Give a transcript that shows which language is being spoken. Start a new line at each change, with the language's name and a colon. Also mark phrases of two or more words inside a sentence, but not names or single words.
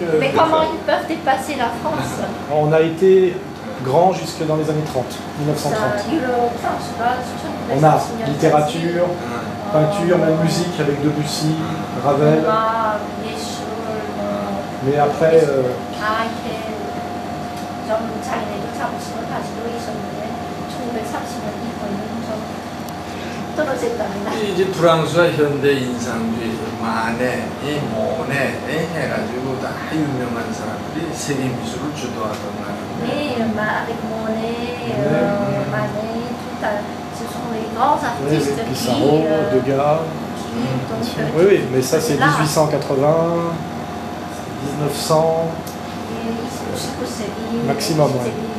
French: Mais comment ils peuvent dépasser la France? On a été grand jusque dans les années 30, 1930. On a littérature, peinture, même musique avec Debussy, Ravel. Mais après...
Korean: 이제 프랑스와 현대 인상주의, 마네, 모네 해가지고 다 유명한 사람들이 세계 미술을 주도하던 나라인데.
French: Mais avec Monet, Manet, tout ce sont les grands artistes Pissarro, Degas. Oui, oui, mais ça c'est 1880, 1900. Maximum, ouais.